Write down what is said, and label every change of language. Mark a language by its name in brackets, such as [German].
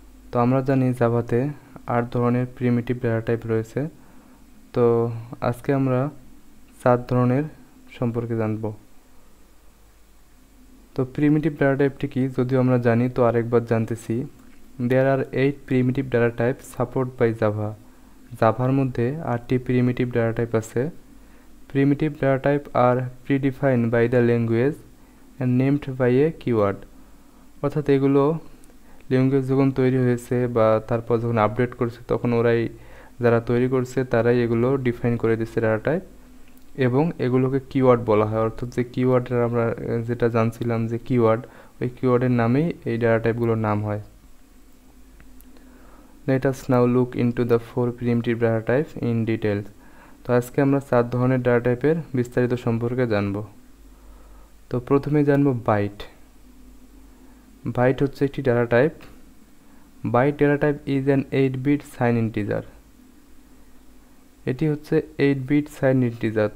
[Bangla] তো আমরা জানি জাভাতে 8 ধরনের প্রিমিটিভ ডাটা টাইপ রয়েছে। তো আজকে আমরা 4 ধরনের সম্পর্কে জানব। তো প্রিমিটিভ ডাটা টাইপটি কি যদিও আমরা জানি, তো আরেকবার জানতেছি। [English] There are 8 primitive data types supported by Java. [Bangla] জাভার মধ্যে 8টি প্রিমিটিভ ডাটা টাইপ আছে। [English] Primitive data type are predefined by the language and named by a keyword. [Bangla] অর্থাৎ এগুলো ল্যাঙ্গুয়েজ যখন তৈরি হয়েছে বা তারপর যখন আপডেট করছে তখন ওরাই যারা তৈরি করছে তারাই এগুলো ডিফাইন করে দিচ্ছে ডাটা টাইপ, এবং এগুলোকে কিওয়ার্ড বলা হয়। অর্থাৎ যে কিওয়ার্ডের আমরা যেটা জানছিলাম যে কিওয়ার্ড, ওই কিওয়ার্ডের নামেই এই ডাটা টাইপগুলোর নাম হয়। [English] Let us now look into the 4 primitive data types in detail. [Bangla] তো আজকে আমরা 4 ধরনের ডাটা টাইপের বিস্তারিত সম্পর্কে জানব। তো প্রথমে জানব বাইট। বাইট হচ্ছে একটি data type. [English] Byte data type is an 8-bit sign integer. [Bangla] এটি হচ্ছে 8-bit সাইন ইন্টিজার।